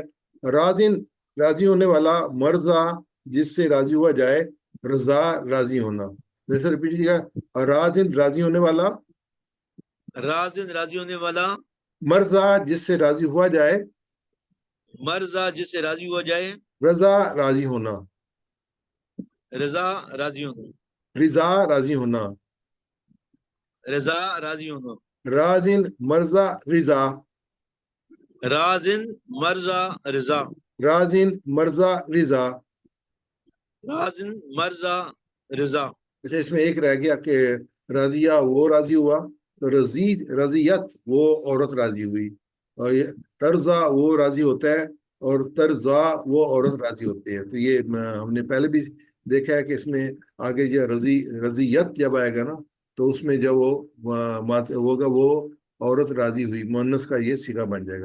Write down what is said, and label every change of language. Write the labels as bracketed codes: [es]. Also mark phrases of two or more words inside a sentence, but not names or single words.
[hi] राजिन राजी होने वाला, मर्जा जिससे राजी हुआ जाए, रजा राजी होना। वैसे रिपीट कीजिएगा। राजिन राजी होने वाला, राजिन राजी होने वाला, मर्जा जिससे राजी हुआ जाए, मर्जा जिससे राजी हुआ जाए, रजा राजी होना, रजा राजी होना, रिजा राजी होना। रजा राजी होना। [ar] راضٍ مرضى رِضا, راضٍ مرضى رَضا, راضٍ مرضى رِضا. راضٍ مرضى رَضا. [hi] अच्छा, इसमें एक रह गया कि रजिया वो राजी हुआ, तो [ar] رضي رضيت [hi] वो औरत राजी हुई, और ये तर्जा वो राजी होता है, और तर्जा वो औरत राजी होती है। तो ये हमने पहले भी देखा है कि इसमें आगे जो रजियत जब आएगा ना, तो उसमें जब वो मात होगा वो औरत राजी हुई, मुअन्नस का ये सिगा बन जाएगा।